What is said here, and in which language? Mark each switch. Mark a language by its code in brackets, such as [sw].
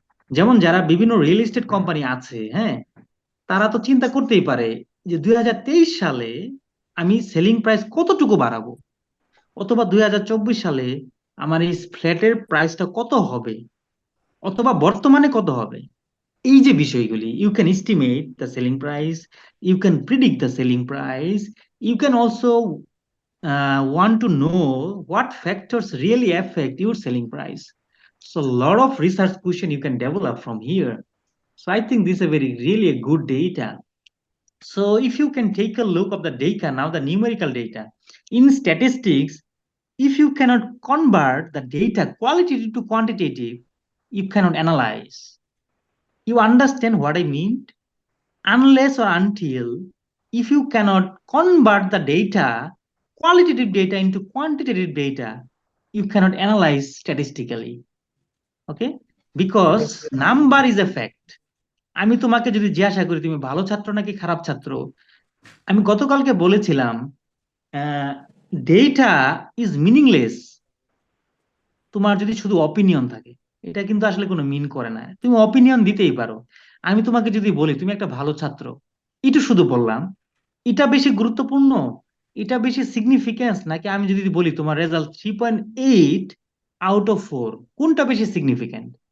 [bn] যেমন যারা বিভিন্ন রিয়েল এস্টেট কোম্পানি আছে, হ্যাঁ, তারা তো চিন্তা করতেই পারে যে 2023 সালে আমি সেলিং প্রাইস কতটুকু বাড়াবো, অথবা 2024 সালে আমার এই ফ্ল্যাটের প্রাইসটা কত হবে, অথবা বর্তমানে কত হবে। এই যে বিষয়গুলি, [en] You can estimate the selling price, you can predict the selling price, you can also want to know what factors really affect your selling price. So a lot of research question you can develop from here. So I think this is a very really a good data. So if you can take a look of the data, now the numerical data in statistics, if you cannot convert the data qualitative to quantitative, you cannot analyze. You understand what I mean? Unless or until if you cannot convert the data, qualitative data into quantitative data, you cannot analyze statistically. Okay? Because number is a fact. [bn] আমি তোমাকে যদি জিজ্ঞাসা করি তুমি ভালো ছাত্র নাকি খারাপ ছাত্র, আমি গতকালকে বলেছিলাম [en] data is meaningless [bn] তোমার যদি শুধু অপিনিয়ন থাকে। এটা কিন্তু আসলে কোনো মিন করে না, তুমি অপিনিয়ন দিতেই পারো। আমি তোমাকে যদি বলি তুমি একটা ভালো ছাত্র, এটা শুধু বললাম, এটা বেশি গুরুত্বপূর্ণ, এটা বেশি সিগনিফিকেন্স, নাকি আমি যদি বলি তোমার রেজাল্ট 3.8 আউট অফ 4, কোনটা বেশি সিগনিফিকেন্ট?